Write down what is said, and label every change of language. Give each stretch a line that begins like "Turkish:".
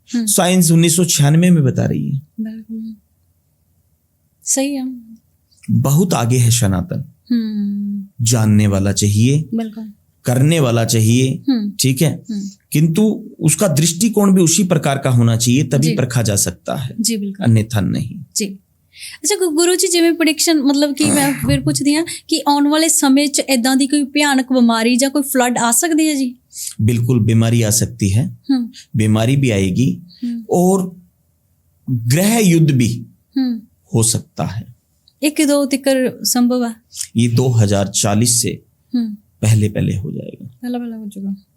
Hindi: Science 1996 में बता रही है। सही है, बहुत आगे है सनातन। जानने वाला चाहिए, करने वाला चाहिए, ठीक है, किंतु उसका दृष्टिकोण भी उसी प्रकार का होना चाहिए, तभी परखा जा सकता है जी, अन्यथा नहीं जी।
Punjabi: ਅੱਛਾ ਗੁਰੂ ਜੀ, ਜਿਵੇਂ ਪ੍ਰੈਡਿਕਸ਼ਨ ਮਤਲਬ ਕਿ ਮੈਂ ਫਿਰ ਪੁੱਛਦੀ ਹਾਂ ਕਿ ਆਉਣ ਵਾਲੇ ਸਮੇਂ 'ਚ ਇਦਾਂ ਦੀ ਕੋਈ ਭਿਆਨਕ ਬਿਮਾਰੀ ਜਾਂ ਕੋਈ ਫਲੱਡ
Hindi: आ सकती है जी? बिल्कुल बीमारी आ सकती है, बीमारी भी आएगी और ग्रह युद्ध भी हो सकता है। एक दो तिकर संभव है? ये 2040 से पहले पहले हो जाएगा। पहला हो चुका।